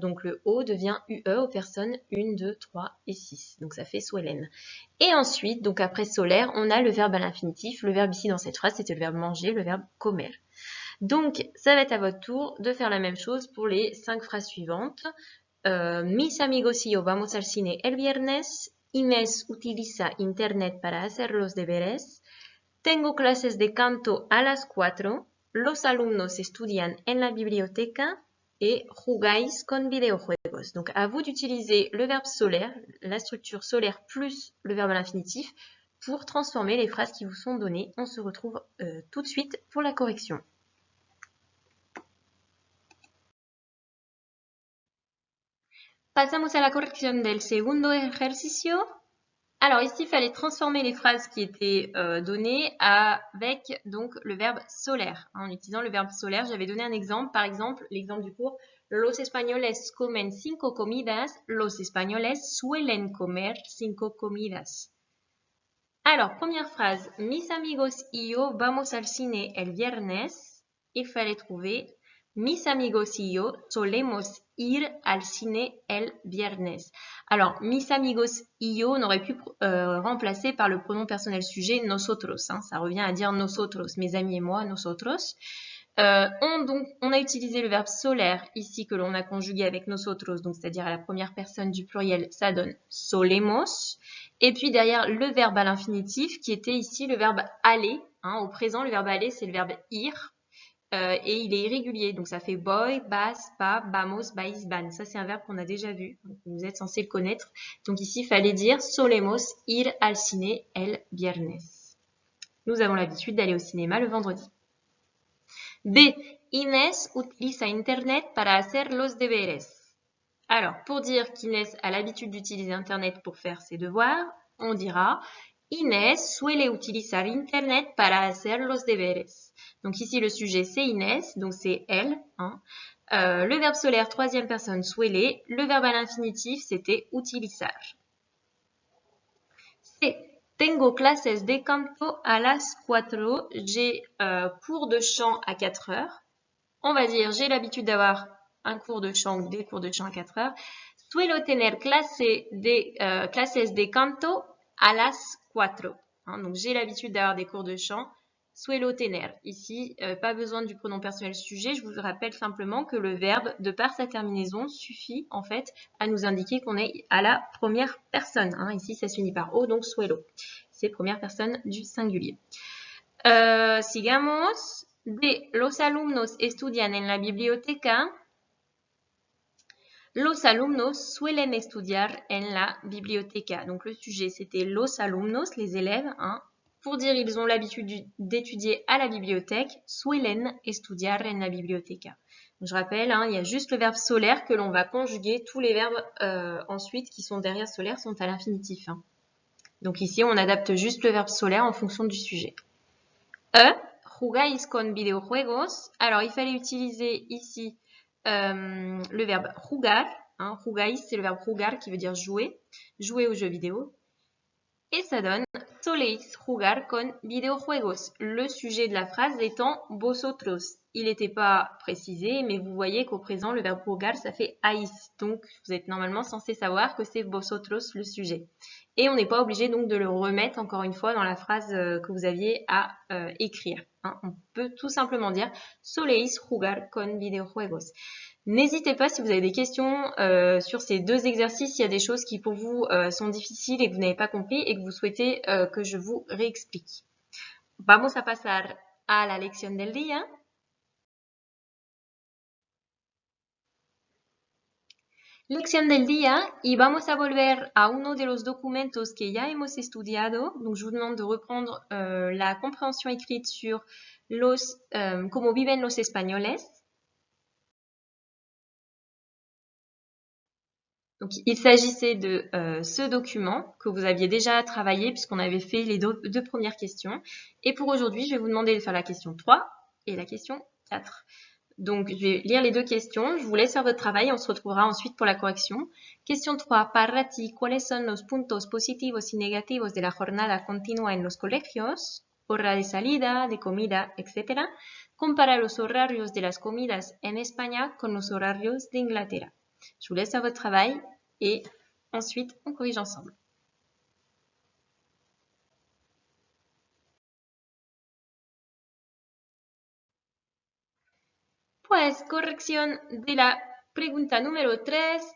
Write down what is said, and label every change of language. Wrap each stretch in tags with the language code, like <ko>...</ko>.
<fr>Donc le O devient UE aux personnes 1, 2, 3 et 6. Donc ça fait suelen. Et ensuite, donc après solaire, on a le verbe à l'infinitif. Le verbe ici dans cette phrase, c'était le verbe manger, le verbe comer. Donc ça va être à votre tour de faire la même chose pour les 5 phrases suivantes.</fr> <es>Mis amigos y yo vamos al cine el viernes. Inés utiliza internet para hacer los deberes. Tengo clases de canto a las 4. Los alumnos estudian en la biblioteca et jugáis con videojuegos.</es> <fr>Donc, à vous d'utiliser le verbe solaire, la structure solaire plus le verbe à l'infinitif pour transformer les phrases qui vous sont données. On se retrouve tout de suite pour la correction.</fr> <es>Pasamos a la corrección del segundo ejercicio.</es> <fr>Alors ici, il fallait transformer les phrases qui étaient données avec donc le verbe solaire. En utilisant le verbe solaire, j'avais donné un exemple. Par exemple, l'exemple du cours.</fr> <es>Los españoles comen 5 comidas. Los españoles suelen comer 5 comidas.</es> <fr>Alors, première phrase.</fr> <es>Mis amigos y yo vamos al cine el viernes.</es> <fr>Il fallait trouver</fr> <es>mis amigos y yo solemos ir al cine el viernes.</es> <fr>Alors,</fr> <es>mis amigos y yo,</es> <fr>on aurait pu remplacer par le pronom personnel sujet nosotros. Hein, ça revient à dire nosotros, mes amis et moi, nosotros. On a utilisé le verbe solaire ici que l'on a conjugué avec nosotros, donc c'est-à-dire à la première personne du pluriel, ça donne solemos. Et puis derrière le verbe à l'infinitif qui était ici le verbe aller. Hein, au présent, le verbe aller, c'est le verbe ir. Et il est irrégulier, donc ça fait</fr> <es>voy, vas, va, vamos, vais, van.</es> <fr>Ça, c'est un verbe qu'on a déjà vu, donc vous êtes censé le connaître. Donc ici, il fallait dire</fr> <es>solemos ir al cine el viernes.</es> <fr>Nous avons l'habitude d'aller au cinéma le vendredi. B.</fr> <es>Inés utiliza internet para hacer los deberes.</es> <fr>Alors, pour dire qu'Inès a l'habitude d'utiliser internet pour faire ses devoirs, on dira</fr> <es>Inés suele utilizar internet para hacer los deberes.</es> <fr>Donc ici, le sujet, c'est Inès, donc c'est elle. Hein. Le verbe solaire, troisième personne, suele. Le verbe à l'infinitif, c'était utilizar. C.</fr> <es>Tengo clases de canto a las 4.</es> <fr>J'ai cours de chant à 4 heures. On va dire, j'ai l'habitude d'avoir un cours de chant ou des cours de chant à 4 heures.</fr> <es>Suelo tener clases de canto a las 4.</es> <fr>Hein, donc, j'ai l'habitude d'avoir des cours de chant.</fr> <es>Suelo tener.</es> <fr>Ici, pas besoin du pronom personnel sujet. Je vous rappelle simplement que le verbe, de par sa terminaison, suffit en fait à nous indiquer qu'on est à la première personne. Hein. Ici, ça s'unit par O, donc suelo. C'est première personne du singulier.</fr> <es>Sigamos. De los alumnos estudian en la biblioteca. Los alumnos suelen estudiar en la biblioteca.</es> <fr>Donc le sujet, c'était</fr> <es>los alumnos,</es> <fr>les élèves. Hein. Pour dire ils ont l'habitude d'étudier à la bibliothèque,</fr> <es>suelen estudiar en la biblioteca.</es> <fr>Donc, je rappelle, hein, il y a juste le verbe solaire que l'on va conjuguer. Tous les verbes ensuite qui sont derrière solaire sont à l'infinitif. Hein. Donc ici, on adapte juste le verbe solaire en fonction du sujet.</fr> <es>Jugáis con videojuegos.</es> <fr>Alors, il fallait utiliser ici le verbe jugar. Hein. Jugáis, c'est le verbe jugar qui veut dire jouer. Jouer aux jeux vidéo. Et ça donne</fr> <es>soléis jugar con videojuegos.</es> <fr>Le sujet de la phrase étant vosotros. Il n'était pas précisé, mais vous voyez qu'au présent, le verbe jugar, ça fait haïs. Donc, vous êtes normalement censé savoir que c'est vosotros le sujet. Et on n'est pas obligé donc de le remettre encore une fois dans la phrase que vous aviez à écrire. Hein. On peut tout simplement dire</fr> <es>soléis jugar con videojuegos.</es> <fr>N'hésitez pas si vous avez des questions sur ces deux exercices, s'il y a des choses qui pour vous sont difficiles et que vous n'avez pas compris et que vous souhaitez que je vous réexplique.</fr> <es>Vamos a pasar a la lección del día. Lección del día y vamos a volver a uno de los documentos que ya hemos estudiado.</es> <fr>Donc, je vous demande de reprendre la compréhension écrite sur los,</fr> <es>cómo viven los españoles.</es> <fr>Donc, il s'agissait de ce document que vous aviez déjà travaillé puisqu'on avait fait les deux premières questions. Et pour aujourd'hui, je vais vous demander de faire la question 3 et la question 4. Donc, je vais lire les deux questions. Je vous laisse faire votre travail. On se retrouvera ensuite pour la correction. Question 3.</fr> <es>Para ti, ¿cuáles son los puntos positivos y negativos de la jornada continua en los colegios? Hora de salida, de comida, etc. Compara los horarios de las comidas en España con los horarios de Inglaterra.</es> <fr>Je vous laisse faire votre travail et ensuite on corrige ensemble.</fr> <es>Pues,</es> <fr>correction</fr> <es>de la pregunta numéro 13.</es>